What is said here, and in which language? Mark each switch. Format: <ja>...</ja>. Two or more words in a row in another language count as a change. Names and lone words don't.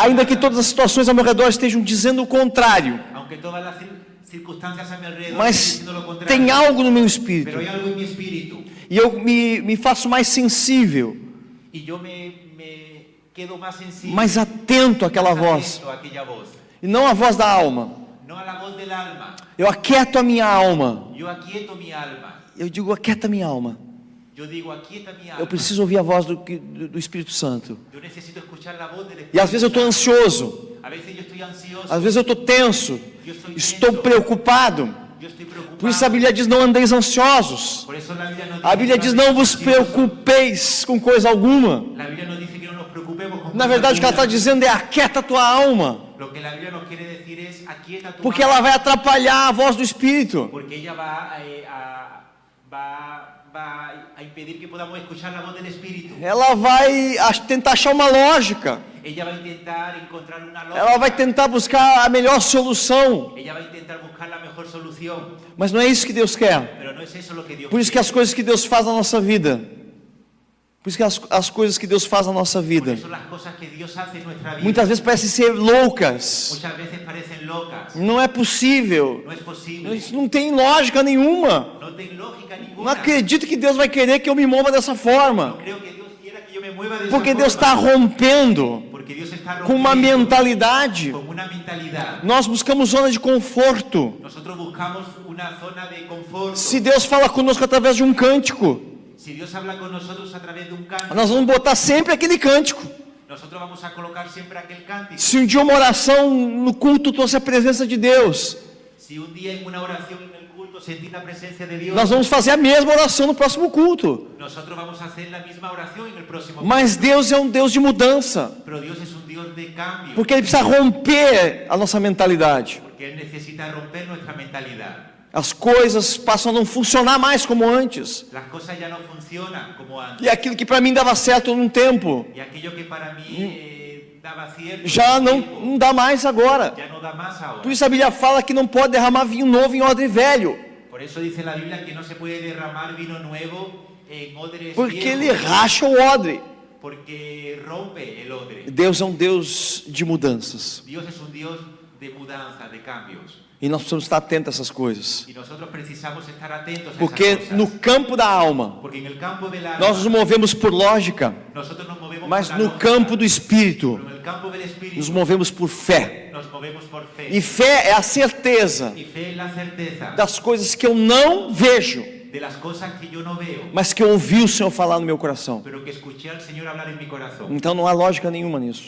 <pt>ainda que nada, todas as situações ao meu redor estejam dizendo o contrário,</pt> <es>aunque todas las circunstancias a mi alrededor estén</es> <pt>mas</pt> <es>diciendo lo contrario,</es> <pt>tem algo no meu</pt> <es>pero</es> <pt>espírito,</pt> <es>hay algo en mi espíritu</es> <pt>e eu me faço mais sensível,</pt> <es>y yo me quedo más sensible,</es> <pt>mais atento àquela</pt> <es>más</es> <pt>voz,</pt> <es>atento a aquella voz,</es> <pt>e não a voz da alma.</pt> <es>no a la voz del alma.</es> <pt>Eu aquieto a minha alma,</pt> <es>Yo aquieto mi alma.</es> <pt>eu digo, aquieta minha alma.</pt> <es>Yo digo, aquieta mi alma.</es> <pt>Eu preciso ouvir a voz do Espírito Santo.</pt> <es>Yo necesito escuchar la voz del Espíritu.</es> <pt>E às vezes eu estou ansioso,</pt> <es>A veces yo estoy ansioso.</es> <pt>às vezes eu estou tenso,</pt> <es>Yo estoy</es> <pt>estou</pt> <es>tenso.</es> <pt>preocupado.</pt> <es>Yo estoy preocupado.</es> <pt>Por isso a Bíblia diz, não andeis ansiosos.</pt> <es>Por eso la Biblia nos</es> <pt>A Bíblia diz, não vos preocupeis com coisa alguma.</pt> <es>La Biblia nos dice que no nos preocupemos con</es> <pt>Na verdade o que ela está</pt> <es>cosas</es> <pt>dizendo é, aquieta a tua alma.</pt> <es>duras. Lo que la Biblia nos quiere decir es aquieta tu</es> <pt>Porque</pt> <es>alma,</es> <pt>ela vai atrapalhar a voz do Espírito.</pt> <es>porque ella va a impedir que podamos escuchar la voz del Espíritu.</es> <pt>Ela vai tentar achar uma lógica.</pt> <es>Ella va a intentar encontrar una lógica.</es> <pt>Ela vai tentar buscar a melhor solução.</pt> <es>Ella va a intentar buscar la mejor solución.</es> <pt>Mas não é isso que Deus quer.</pt> <es>Pero no es eso lo que Dios</es> <pt>Por isso que as coisas que Deus faz na nossa vida, por isso que as coisas que Deus faz na nossa</pt> <es>Por</es> <pt>vida,</pt> <es>eso las cosas que Dios hace en nuestra vida</es> <pt>muitas vezes parecem ser loucas.</pt> <es>muchas veces parecen locas.</es> <pt>Não é possível.</pt> <es>No es posible.</es> <pt>Isso não tem lógica nenhuma.</pt> <es>No tiene lógica</es> <pt>Não</pt> <es>ninguna.</es> <pt>acredito que Deus vai querer que eu me mova dessa forma.</pt> <es>No creo que Dios quiera que yo me mueva de esa</es> <pt>Porque</pt> <es>forma.</es> <pt>Deus está rompendo</pt> <es>Porque Dios está</es> <pt>com uma</pt> <es>rompiendo</es> <pt>mentalidade.</pt> <es>con una mentalidad.</es> <pt>Nós buscamos zona de conforto.</pt> <es>Nosotros buscamos una zona de confort.</es> <pt>Se Deus fala conosco através de um cântico,</pt> <es>Si Dios habla con nosotros a través de un cántico,</es> <pt>nós vamos botar sempre aquele cântico.</pt> <es>nosotros vamos a colocar siempre aquel cántico.</es> <pt>Se um dia uma oração no culto trouxe a presença de Deus,</pt> <es>Si un día en una oración en el culto sentí la presencia de Dios,</es> <pt>nós vamos fazer a mesma oração no próximo culto.</pt> <es>nosotros vamos a hacer la misma oración en el próximo</es> <pt>Mas Deus é um Deus de mudança,</pt> <es>Pero Dios es un Dios de cambio.</es> <pt>porque Ele precisa romper a nossa mentalidade.</pt> <es>Porque Él necesita romper nuestra mentalidad.</es> <pt>As coisas passam a não funcionar mais como antes.</pt> <es>Las cosas ya no funcionan como antes.</es> <pt>E aquilo que para mim dava certo num tempo,</pt> <es>Y aquello que para mí daba cierto</es> <pt>já</pt> <es>tiempo,</es> <pt>não dá mais agora.</pt> <es>ya no da más ahora.</es> <pt>Por isso a Bíblia fala que não pode derramar vinho novo em odre velho,</pt> <es>Por eso dice la Biblia que no se puede derramar vino nuevo en odres</es> <pt>porque</pt> <es>viejos,</es> <pt>ele racha o odre.</pt> <es>porque rompe el odre.</es> <pt>Deus é um Deus de mudanças.</pt> <es>Dios es un Dios de mudanza, de cambios.</es> <pt>E nós precisamos estar atentos a essas coisas.</pt> <es>Y nosotros precisamos estar atentos a</es> <pt>Porque</pt> <es>esas cosas.</es> <pt>no campo da alma,</pt> <es>Porque en el campo del alma,</es> <pt>nós nos movemos por lógica,</pt> <es>nosotros nos movemos</es> <pt>mas</pt> <es>por la</es> <pt>no</pt> <es>lógica,</es> <pt>campo do Espírito,</pt> <es>pero en el campo del Espíritu</es> <pt>nos movemos por fé.</pt> <es>nos movemos por fe.</es> <pt>E fé é a certeza</pt> <es>Y fe es la certeza</es> <pt>das coisas que eu não vejo,</pt> <es>de las cosas que yo no veo,</es> <pt>mas que eu ouvi o Senhor falar no meu coração.</pt> <es>pero que escuché al Señor hablar en mi corazón.</es> <pt>Então não há lógica nenhuma nisso.</pt>